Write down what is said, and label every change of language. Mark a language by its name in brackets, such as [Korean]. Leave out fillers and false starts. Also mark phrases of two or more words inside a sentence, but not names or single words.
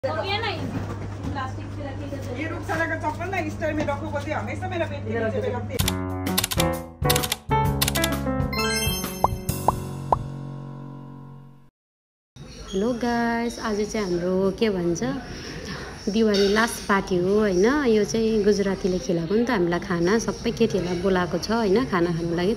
[Hindi] ये रुखसाना का चप्पल ना इस टाइम में रखो बोलती हमेशा मेरा पेट के नीचे पे रखती है। [English] hello guys, [Nepali] आज चाहिँ हाम्रो के भन्छ दिवाली [English] last party [Nepali] हो हैन। यो चाहिँ गुजरातीले खिलाएको नि त हामीलाई खाना, सबै केटीहरुलाई बोलाएको छ हैन खाना खानु लागि।